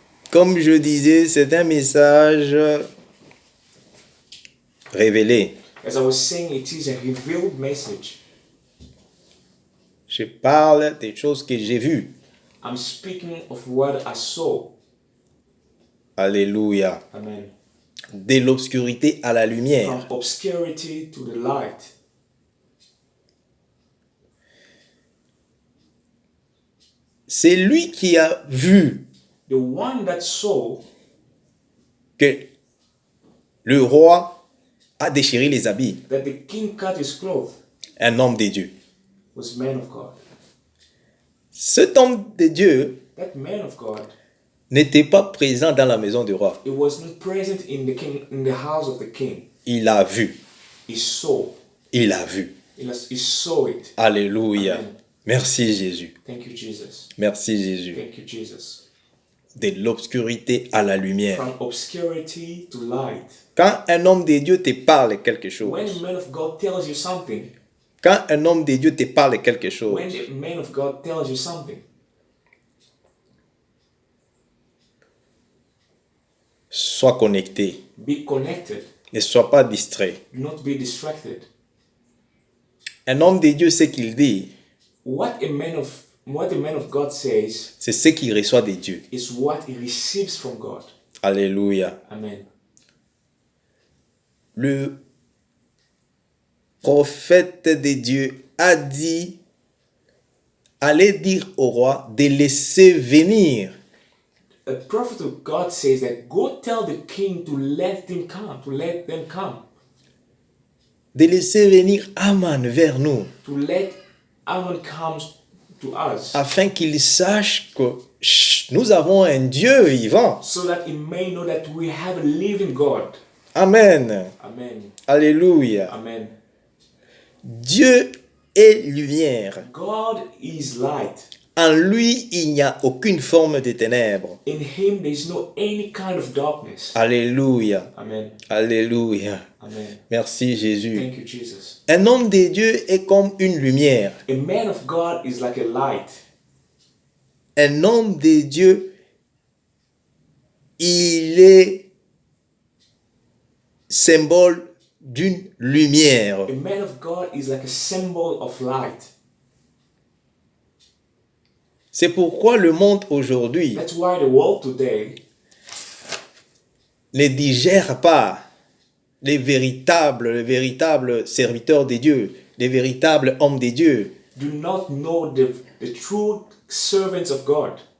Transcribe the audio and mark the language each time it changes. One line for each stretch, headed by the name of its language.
French: Comme je disais, c'est un message révélé.
English: As I was saying, it is a revealed message.
French: Je parle des choses que j'ai vues.
English: I'm speaking of what I saw.
French: Alléluia.
English: Amen.
French: De l'obscurité à la lumière.
English: From obscurity to the light.
French: C'est lui qui a vu
English: The one that saw
French: que le roi a déchiré les habits.
English: that the king cut his clothes
French: Un homme de Dieu.
English: was man of God.
French: Cet homme de Dieu
English: That man of God,
French: n'était pas présent dans la maison du roi.
English: he was not present in the house of the king.
French: Il a vu.
English: He saw.
French: Il a vu.
English: He saw it.
French: Alléluia.
English: Amen.
French: Merci Jésus.
English: Thank you, Jesus.
French: Merci Jésus.
English: Thank you, Jesus.
French: De l'obscurité à la lumière.
English: From obscurity to light.
French: Quand un homme de Dieu te parle quelque chose,
English: When a man of God tells you something,
French: quand un homme de Dieu te parle quelque chose,
English: when a man of God tells you something,
French: sois connecté.
English: be connected.
French: Ne sois pas distrait.
English: Do not be distracted.
French: Un homme de Dieu, ce qu'il dit,
English: What a man of God says
French: c'est ce qu'il reçoit de Dieu.
English: is what he receives from God.
French: Alléluia.
English: Amen.
French: Le prophète de Dieu a dit, allez dire au roi de laisser venir.
English: A prophet of God says that go tell the king to let them come,
French: De laisser venir Haman vers nous,
English: to let Ammon come to us,
French: afin qu'il sache que nous avons un Dieu vivant.
English: so that he may know that we have a living God.
French: Amen.
English: Amen.
French: Alléluia.
English: Amen.
French: Dieu est lumière.
English: God is light.
French: En lui, il n'y a aucune forme de ténèbres.
English: In him there is no any kind of darkness.
French: Alléluia.
English: Amen.
French: Alléluia.
English: Amen.
French: Merci Jésus.
English: Thank you, Jesus.
French: Un homme de Dieu est comme une lumière.
English: A man of God is like a light.
French: Un homme de Dieu, il est symbole d'une lumière.
English: A man of God is like a symbol of light.
French: C'est pourquoi le monde aujourd'hui
English: That's why the world today
French: ne digère pas les véritables serviteurs de Dieu, les véritables hommes de Dieu.
English: do not know the true servants of God.